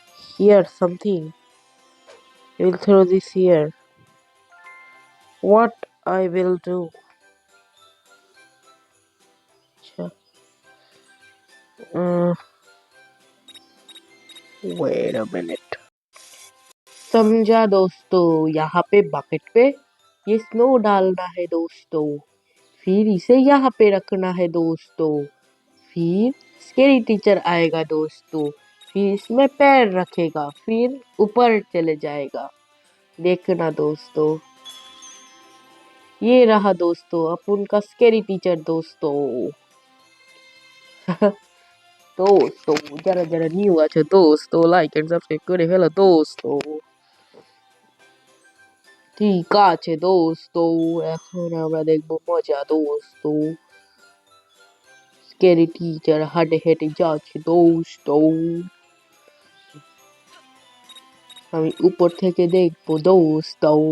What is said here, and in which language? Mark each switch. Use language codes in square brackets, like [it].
[en] Here something. I will throw this here. What I will do? अच्छा, wait a minute. [hi] समझा दोस्तों, यहाँ पे बकेट पे ये स्नो डालना है दोस्तों, फिर इसे यहाँ पे रखना है दोस्तों, फिर स्केरी टीचर आएगा दोस्तों, फिर इसमें पैर रखेगा, फिर ऊपर चले जाएगा। देखना दोस्तों, ये रहा दोस्तों अपन का स्केरी टीचर दोस्तों। [bn] दोस्तों যারা নিউ আছে দোস্ত, লাইক এন্ড সাবস্ক্রাইব করে ফেলো দোস্ত। ঠিক আছে দোস্ত, এখন আমরা দেখবো মজা দোস্ত। স্ক্যারি টিচার হেঁটে যাচ্ছে দোস্ত, আমি উপর থেকে দেখবো দোস্ত।